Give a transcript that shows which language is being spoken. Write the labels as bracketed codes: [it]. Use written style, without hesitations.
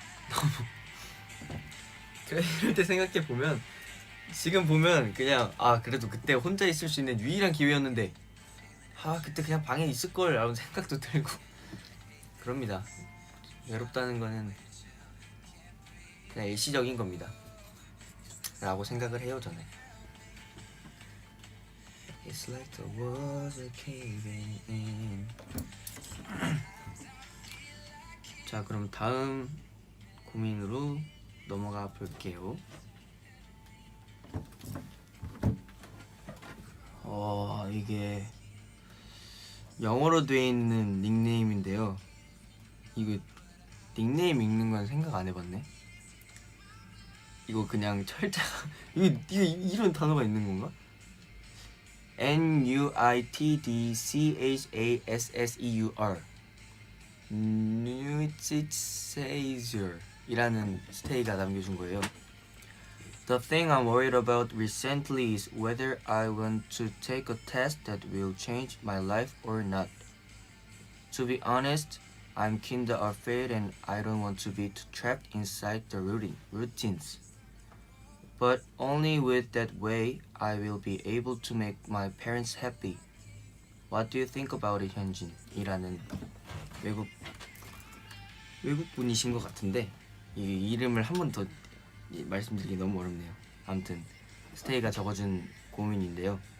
[ko] 너무 그래. 이럴 때 생각해보면 지금 보면 그냥 그래도 그때 혼자 있을 수 있는 유일한 기회였는데 그때 그냥 방에 있을걸 라는 생각도 들고 그럽니다. 외롭다는 거는 그냥 일시적인 겁니다 라고 생각을 해요 저는. [en] It's like the walls are caving in. [ko] 자, 그럼 다음 고민으로 넘어가 볼게요. 이게 영어로 돼 있는 닉네임인데요. 이거 닉네임 읽는 건 생각 안 해봤네. 이거 그냥 철자 이거 이런 단어가 있는 건가? NUITDCHASSEUR Nutitsaser 이라는 스테이가 남겨준 거예요. [en] The thing I'm worried about recently is whether I want to take a test that will change my life or not. To be honest, I'm kinda afraid and I don't want to be trapped inside the routines. But only with that way I will be able to make my parents happy. What do you think about it, 현진? [ko] 이라는 외국분이신 것 같은데 이 이름을 한 번 더 말씀드리기 너무 어렵네요. 아무튼 스테이가 적어준 고민인데요.